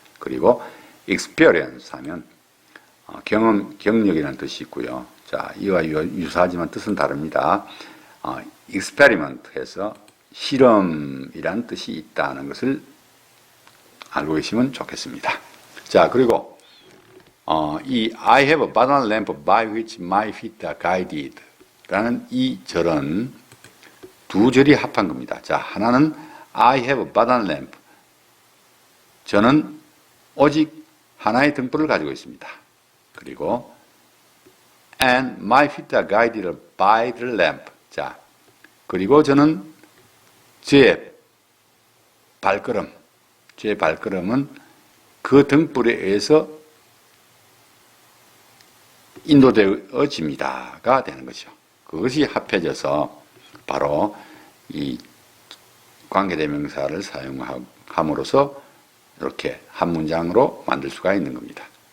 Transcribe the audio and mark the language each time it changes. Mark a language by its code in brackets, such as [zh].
[ko] 그리고 experience 하면 경력이라는 뜻이 있고요. 자, 이와 유사하지만 뜻은 다릅니다. experiment 해서 실험이라는 뜻이 있다는 것을 알고 계시면 좋겠습니다. 자, 그리고 이 [en] I have a but one lamp by which my feet are guided [ko] 라는 이 절은 두 절이 합한 겁니다. 자, 하나는 [en] I have a but one lamp, [ko] 저는 오직 하나의 등불을 가지고 있습니다. 그리고 [en] and my feet are guided by the lamp. [ko] 자, 그리고 저는 제 발걸음은 그 등불에 의해서 인도되어집니다가 되는 것이죠. 그것이 합해져서 바로 이 관계대명사를 사용함으로써 이렇게 한 문장으로 만들 수가 있는 겁니다.